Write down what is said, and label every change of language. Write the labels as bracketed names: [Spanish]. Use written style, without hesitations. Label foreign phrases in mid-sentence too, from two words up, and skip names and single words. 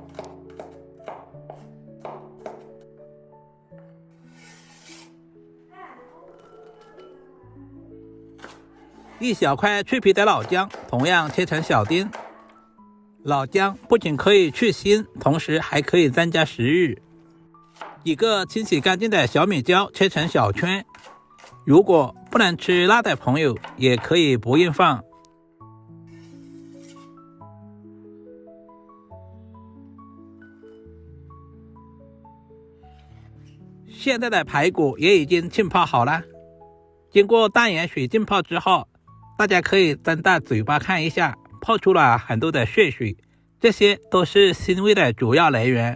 [Chinese] 一小塊脆皮的老薑，同樣切成小丁。老薑不仅可以去腥，同時還可以增加食欲。几個清洗乾淨的小米椒切成小圈，如果不能吃辣的朋友，也可以不用放。现在的排骨也已经浸泡好了，经过淡盐水浸泡之後，大家可以睜大嘴巴看一下，泡出了很多的血水，這些都是腥味的主要來源。